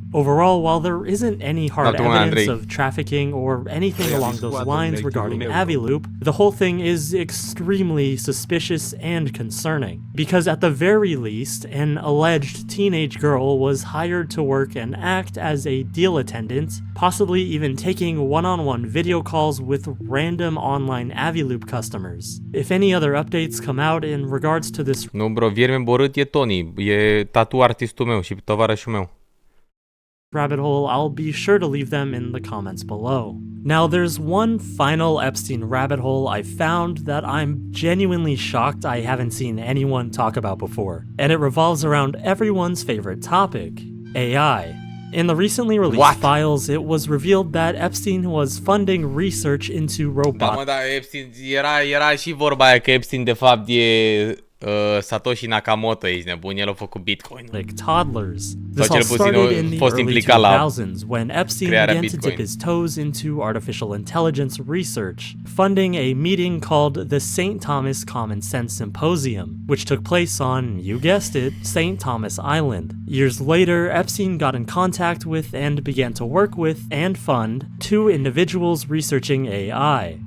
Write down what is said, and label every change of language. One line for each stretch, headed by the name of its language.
English: Overall, while there isn't any hard evidence of trafficking or anything along those lines regarding Aviloop, the whole thing is extremely suspicious and concerning. Because at the very least, an alleged teenage girl was hired to work and act as a deal attendant, possibly even taking one-on-one video calls with random online Aviloop customers. If any other updates come out in regards to this...
Romanian: Nu, bro, vierme borât e Tony, e tattoo artistul meu și tovarășul meu.
English: Rabbit hole, I'll be sure to leave them in the comments below. Now, there's one final Epstein rabbit hole I found that I'm genuinely shocked I haven't seen anyone talk about before, and it revolves around everyone's favorite topic, AI. In the recently released files, it was revealed that Epstein was funding research into robotics.
Romanian: Da, mă, da, Epstein, era și vorba aia că Epstein de fapt e Satoshi Nakamoto, ești nebun, el a făcut Bitcoin.
English: Like toddlers. This all started in the early 2000s when Epstein began to dip his toes into artificial intelligence research, funding a meeting called the St. Thomas Common Sense Symposium, which took place on, you guessed it, St. Thomas Island. Years later, Epstein got in contact with and began to work with and fund 2 individuals researching AI.